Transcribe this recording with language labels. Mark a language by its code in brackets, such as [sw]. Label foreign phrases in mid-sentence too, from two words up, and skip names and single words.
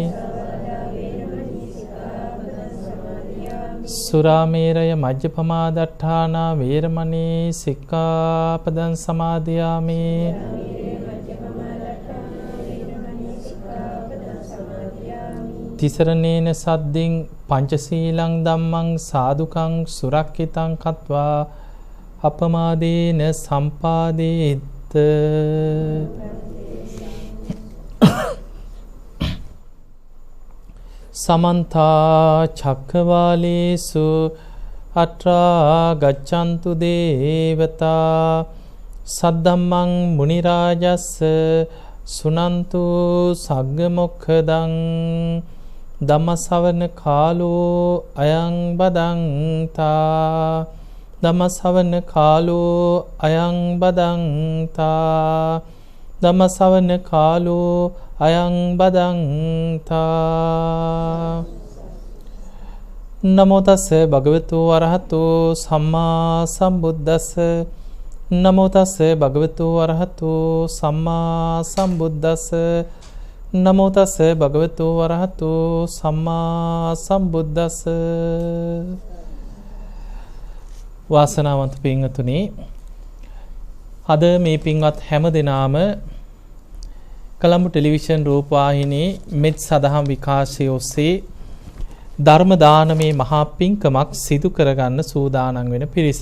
[pi] සුරාමේරය මජ්ජපමාදට්ඨානා වේරමණී සික්ඛාපදං සමාදියාමි තිසරණේන සද්දින් පංචශීලං ධම්මං සාදුකං සුරක්ඛිතං කତ୍වා අපමාදේන සම්පාදේත් සමන්තා චක්කවාලේසු අත්‍රා ගච්ඡන්තු දේවතා සද්දම්මං මුනි රාජස්ස සුනන්තු සග්ග මොක්ඛදං ධම්මසවන කාලෝ අයං බදන්තා ධම්මසවන කාලෝ අයං බදන්තා ධම්මසවන කාලෝ අයං බදන්තා නමෝ තස්ස භගවතු වරහතෝ සම්මා සම්බුද්දස්ස නමෝ තස්ස භගවතු වරහතෝ සම්මා සම්බුද්දස්ස නමෝ තස්ස භගවතු වරහතෝ සම්මා සම්බුද්දස්ස. [si] වාසනාවන්ත පින්වතුනි, අද මේ පින්වත් හැම දෙනාම කොළඹ ටෙලිවිෂන් රූපවාහිනී මෙත් සදහම් විකාශය ඔස්සේ ධර්ම දානමේ මහා පින්කමක් සිදු කරගන්න සූදානම් වෙන පිරිසක්.